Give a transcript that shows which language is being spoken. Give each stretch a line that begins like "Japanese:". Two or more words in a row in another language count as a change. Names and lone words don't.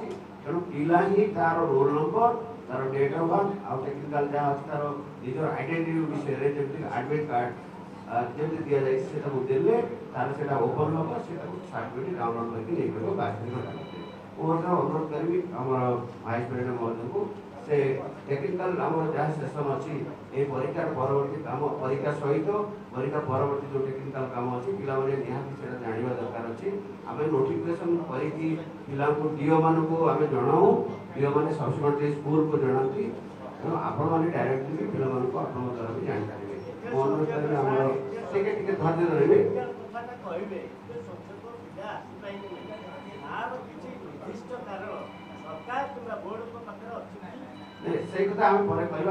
Odia: ତେଣୁ ପିଲା ହିଁ ତାର
English: roll number,
Odia: ତାର
English: date of birth
Odia: ଆଉ ଟେକ୍ନିକାଲ ଯାହା ଅଛି ତାର ନିଜର ଆଇଡେଣ୍ଟିଟି ବିଷୟରେ ଯେମିତି
English: admit card
Odia: ଯେମିତି ଦିଆଯାଇଛି ସେଟାକୁ ଦେଲେ ତାର ସେଟା ଓପନ୍ ହେବ, ସେଟାକୁ
English: certificate download
Odia: କରିକି ନେଇପାରିବ 72 ଘଣ୍ଟା ଭିତରେ। ମୁଁ ମଧ୍ୟ ଅନୁରୋଧ କରିବି ଆମର
English: vice president
Odia: ମହୋଦୟଙ୍କୁ ସେ ଟେକ୍ନିକାଲ ଆମର ଯାହା ସେସନ୍ ଅଛି ଏଇ ପରୀକ୍ଷାର ପରବର୍ତ୍ତୀ କାମ ପରୀକ୍ଷା ସହିତ ପରୀକ୍ଷା ପରବର୍ତ୍ତୀ ଯେ ଟେକ୍ନିକାଲ କାମ ଅଛି পিলাମାନେ ନିହାତି ସେଟା ଜାଣିବା ଦରକାର ଅଛି। ଆମେ ନୋଟିଫିକେସନ କରିକି ପିଲାଙ୍କୁ ଡିଓ ମାନଙ୍କୁ ଆମେ ଜଣାଉ, ଡିଓ ମାନେ ସବସିକ୍ୱେଣ୍ଟଲି ସ୍କୁଲକୁ ଜଣାନ୍ତି, ତେଣୁ ଆପଣମାନେ ଡାଇରେକ୍ଟଲି ପିଲାମାନଙ୍କୁ ଆପଣଙ୍କ ଦ୍ୱାରା ବି ଜାଣିପାରିବେ। ମୁଁ ଅନୁରୋଧ କରିବି ଆମର ଟିକେ ଉପସ୍ଥିତ ରହିବେ। ସେଇ କଥା ଆମେ ପରେ କହିବା।